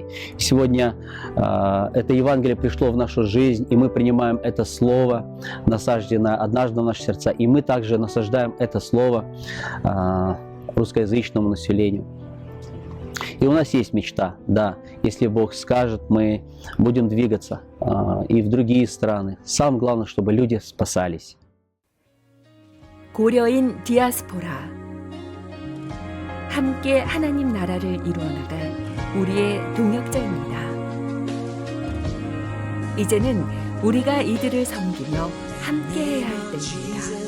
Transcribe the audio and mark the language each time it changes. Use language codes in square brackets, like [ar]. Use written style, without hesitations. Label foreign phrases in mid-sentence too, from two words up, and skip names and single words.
[ru] И сегодня это Евангелие пришло в нашу жизнь, и мы принимаем это слово, насажденное однажды в наши сердца, и мы также насаждаем это слово русскоязычному населению. И у нас есть мечта, да, если Бог скажет, мы будем двигаться и в другие страны. Самое главное, чтобы люди спасались. [ko] 고려인 디아스포라. 함께 하나님 나라를 이루어 나갈 우리의 동역자입니다. 이제는 우리가 이들을 섬기며 함께해야 할 때입니다.